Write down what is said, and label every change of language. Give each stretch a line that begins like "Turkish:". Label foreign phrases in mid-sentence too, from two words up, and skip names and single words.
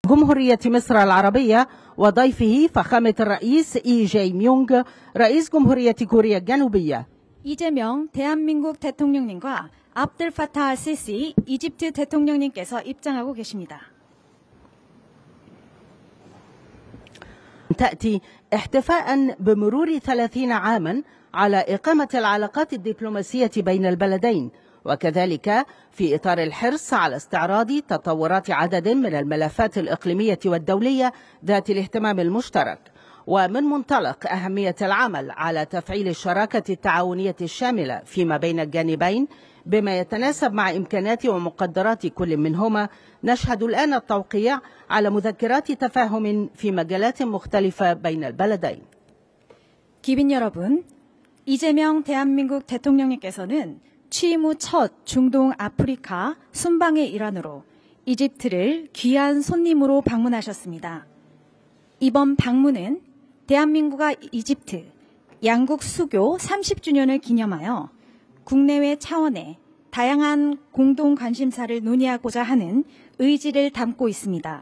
Arabic: جمهورية مصر العربية وضيفه فخامة الرئيس 이 제이명ung رئيس جمهورية كوريا الجنوبية.
Korean: 이재명 대한민국 대통령님과 압들 파타 알 시시 이집트 대통령님께서 입장하고 계십니다.
Arabic: تأتي احتفاء بمرور 30 عاما على إقامة العلاقات الدبلوماسية بين البلدين، وكذلك في إطار الحرص على استعراض تطورات عدد من الملفات الإقليمية والدولية ذات الاهتمام المشترك، ومن منطلق أهمية العمل على تفعيل الشراكة التعاونية الشاملة فيما بين الجانبين بما يتناسب مع إمكانات ومقدرات كل منهما. نشهد الآن التوقيع على مذكرات تفاهم في مجالات مختلفة بين البلدين.
Korean: 기빈 여러분, 이재명 대한민국 대통령님께서는 취임 후 첫 중동 아프리카 순방의 일환으로 이집트를 귀한 손님으로 방문하셨습니다. 이번 방문은 대한민국과 이집트 양국 수교 30주년을 기념하여 국내외 차원의 다양한 공동 관심사를 논의하고자 하는 의지를 담고 있습니다.